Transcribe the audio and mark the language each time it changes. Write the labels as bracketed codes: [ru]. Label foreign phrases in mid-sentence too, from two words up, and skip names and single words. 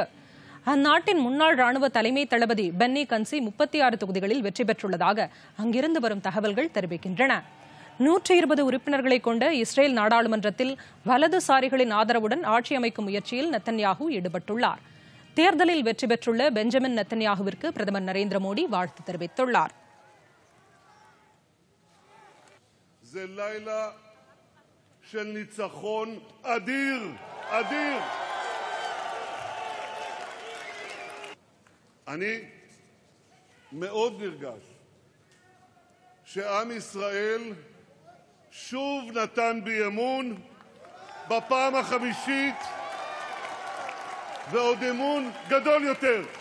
[ta] அந்நாட்டின் முன்னாள் ராணுவ தலைமை தளபதி பென்னி கன்சி 36 தொகுதிகளில் வெற்றி பெற்றுள்ளதாக அங்கிருந்து வரும் தகவல்கள் தெரிவிக்கின்றன. 120 உறுப்பினர்களை கொண்ட இஸ்ரேல் நாடாளுமன்றத்தில் வலதுசாரிகளின் ஆதரவுடன் ஆட்சி அமைக்கும் முயற்சியில் நெதன்யாகு ஈடுபட்டுள்ளார். தேர்தலில் வெற்றி பெற்றுள்ள பெஞ்சமின் நெதன்யாகுவிற்கு பிரதமர் நரேந்திர மோடி வாழ்த்து தெரிவித்துள்ளார். [he] זה לילה של ניצחון אדיר, אדיר. אני מאוד נרגש שעם ישראל שוב נתן בי אמון בפעם החמישית ועוד אמון גדול יותר.